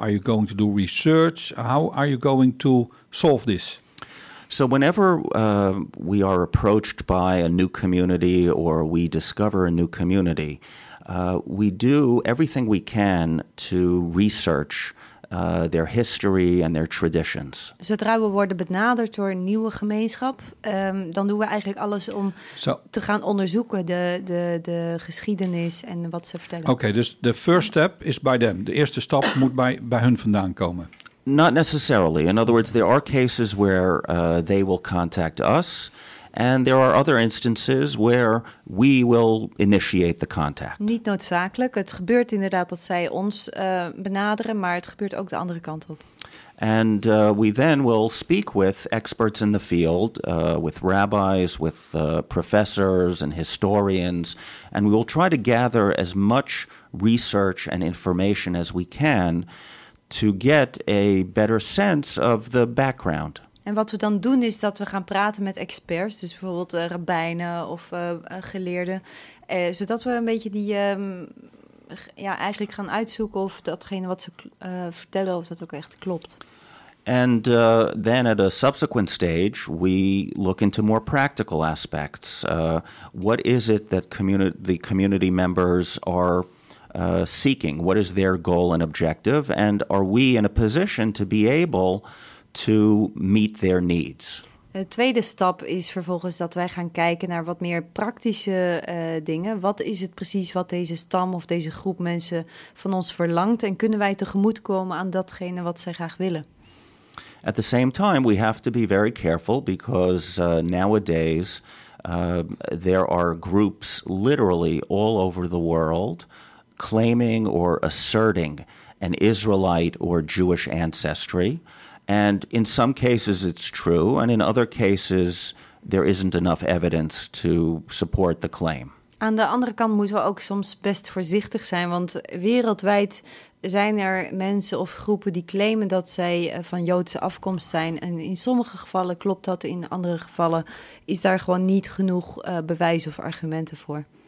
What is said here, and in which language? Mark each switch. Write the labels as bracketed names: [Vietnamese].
[English] Are you going to do research? How are you going to solve this? So whenever we are approached by a new community or we discover a new community, we do everything we can to research their history and their traditions. [Dutch] Zodra we worden benaderd door een nieuwe gemeenschap, dan doen we eigenlijk alles om te gaan onderzoeken de geschiedenis en wat ze vertellen. Oké, dus [English] the first step is by them. [Dutch] De eerste stap moet bij hun vandaan komen. [English] Not necessarily. In other words, there are cases where they will contact us. And there are other instances where we will initiate the contact. [Dutch] Niet noodzakelijk. Het gebeurt inderdaad dat zij ons benaderen, maar het gebeurt ook de andere kant op. [English] And we then will speak with experts in the field, with rabbis, with professors and historians, and we will try to gather as much research and information as we can to get a better sense of the background. [Dutch] En wat we dan doen is dat we gaan praten met experts, dus bijvoorbeeld rabbijnen of geleerden, zodat we een beetje die, eigenlijk gaan uitzoeken of datgene wat ze vertellen, of dat ook echt klopt. [English] And then at a subsequent stage, we look into more practical aspects. What is it that the community members are seeking? What is their goal and objective? And are we in a position to be able to meet their needs? [Dutch] De tweede stap is vervolgens dat wij gaan kijken naar wat meer praktische dingen. Wat is het precies wat deze stam of deze groep mensen van ons verlangt? En kunnen wij tegemoetkomen aan datgene wat zij graag willen? [English] At the same time, we have to be very careful because nowadays there are groups literally all over the world claiming or asserting an Israelite or Jewish ancestry. And in some cases it's true, and in other cases there isn't enough evidence to support the claim. [Dutch] Aan de andere kant moeten we ook soms best voorzichtig zijn, want wereldwijd zijn er mensen of groepen die claimen dat zij van Joodse afkomst zijn. En in sommige gevallen klopt dat, in andere gevallen is daar gewoon niet genoeg bewijs of argumenten voor.